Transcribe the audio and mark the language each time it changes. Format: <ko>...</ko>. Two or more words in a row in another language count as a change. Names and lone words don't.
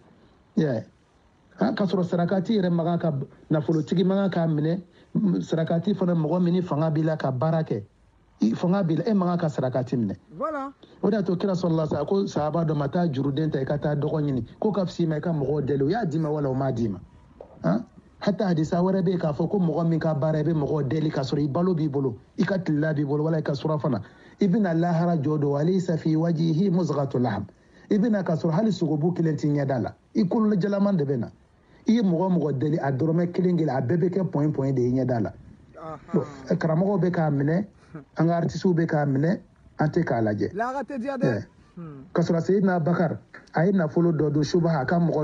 <bm>k'a sɔrɔ sarakati yɛrɛ man kan ka nafolotigi man kan k'a minɛ sarakati fana mɔgɔ min ni fanga b'i la ka baara kɛ fanga b'i la e man kan ka sarakati minɛ o de y'a to kira sɔrɔla sa ko sahaba dɔ ma taa juruden ta i ka taa dɔgɔ ɲini k'o ka fisi ma i ka mɔgɔw deli o y'a d'i ma wala o m'a d'i ma hatta hadisa wɛrɛ bɛ yen k'a fɔ ko mɔgɔ min ka baara i bɛ mɔgɔw deli k'a sɔrɔ i balo b'i bolo i ka tilila b'i bolo wala i ka surafana i bɛna lahara jɔ don</bm> <ar>وليس في وجهه مزعة لحم</ar> <bm>i bɛna k'a sɔrɔ hali sogobu kelen t'i ɲɛda la i kolo jalaman de bɛ na i ye mɔgɔ deli a dɔrɔmɛ kelen kelen a bɛɛ bɛ kɛ point de i ɲɛda la karamɔgɔw bɛ k'a minɛ an ka artistes bɛ k'a minɛ an tɛ k'a lajɛ ka sɔrɔ Seydina Abubakar a ye nafolo dɔ don subaha a ka mɔgɔ</bm>